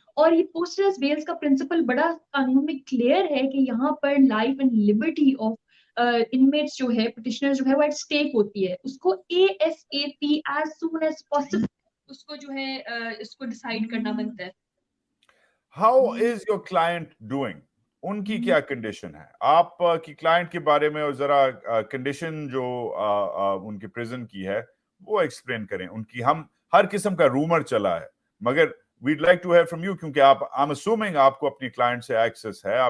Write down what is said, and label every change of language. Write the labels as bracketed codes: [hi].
[ur] اور یہ post arrest bells کا پرنسپل بڑا قانون میں کلیئر ہے کہ یہاں پر life and Liberty of inmates جو ہے, پٹیشنر جو ہے وہ ایٹ اسٹیک ہوتی ہے. اس کو ASAP as soon as possible اس کو جو ہے اس کو ڈیسائیڈ کرنا بنتا ہے. [en] How is your client doing? [ur] ان کی کیا کنڈیشن ہے؟ آپ کی کلائنٹ کے بارے میں اور ذرا کنڈیشن جو ان کے پریزن کی ہے وہ ایکسپلین کریں. ان کی ہم ہر قسم کا رومر چلا ہے, مگر [en] we'd like to hear from you [ur] کیونکہ آپ [en] I'm assuming [ur] آپ کو اپنی کلائنٹ سے ایکسس ہے.